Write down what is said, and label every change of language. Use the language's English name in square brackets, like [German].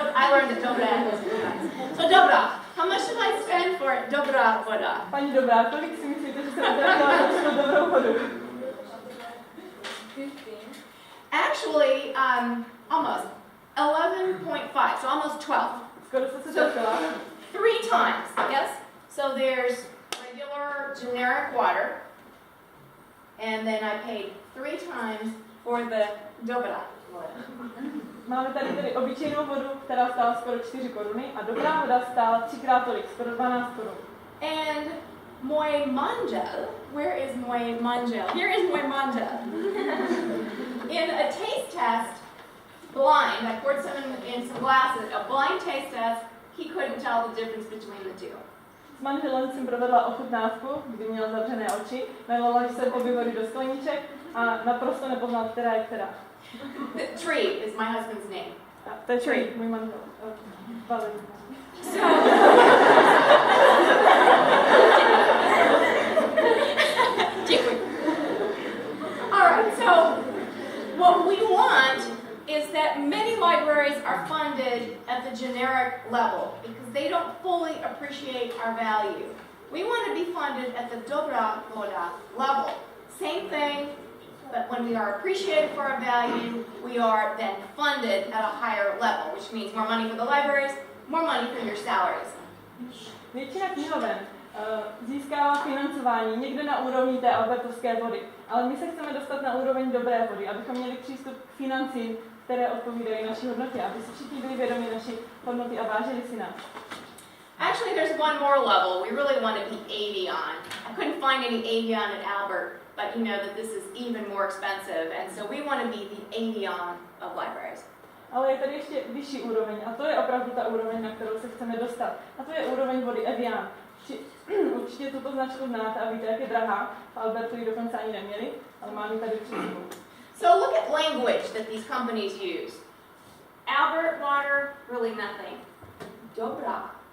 [English] I learned that Dobra was nice. So Dobra. How much should I spend for Dobra voda? [Czech] Paní Dobrá, kolik si myslíte, že jsem zaplatila za tu dobrou vodu? [English] 15. Actually, almost 11.5. So almost 12. [Czech] Skoro jste se došla. [English] 3 times. Yes. So there's regular generic water, and then I paid 3 times for the Dobra voda. [Czech] Máme tady tedy obyčejnou vodu, která stála skoro 4 koruny a dobrá voda stála 3x tolik, skoro 12 korun. [English] And [Czech] můj manžel, [English] where is můj manžel? Here is [Czech] můj manžel. [English] In a taste test, blind, I poured some in some glasses, a blind taste test, he couldn't tell the difference between the two. [Czech] S manželem jsem provedla ochutnávku, kdy měl zavřené oči, nalila jsem obě vody do skleniček a naprosto nepoznal, která je která. [English] The Tree is my husband's name. [Czech] To je Tree, můj manžel. Valerie. [English] So, alright, so what we want is that many libraries are funded at the generic level because they don't fully appreciate our value. We want to be funded at the dobra voda level. Same thing, but when we are appreciated for our value, we are then funded at a higher level, which means more money for the libraries, more money for your salaries. [Czech] Většina knihoven získává financování někde na úrovni té albertovské vody, ale my se chceme dostat na úroveň dobré vody, abychom měli přístup k financím, které odpovídají naší hodnotě, aby si všichni byli vědomi naší hodnoty a vážili si nás. [English] Actually, there's one more level. We really want to be avion. I couldn't find any avion at Albert, but you know that this is even more expensive, and so we want to be the avion of libraries. [Czech] Ale je tady ještě vyšší úroveň a to je opravdu ta úroveň, na kterou se chceme dostat. A to je úroveň vody Evian. Určitě tuto značku znáte a víte, jak je drahá. V Albertu ji dokonce ani neměli, ale mám ji tady před sebou. [English] So look at language that these companies use. Albert water, really nothing. Dobra.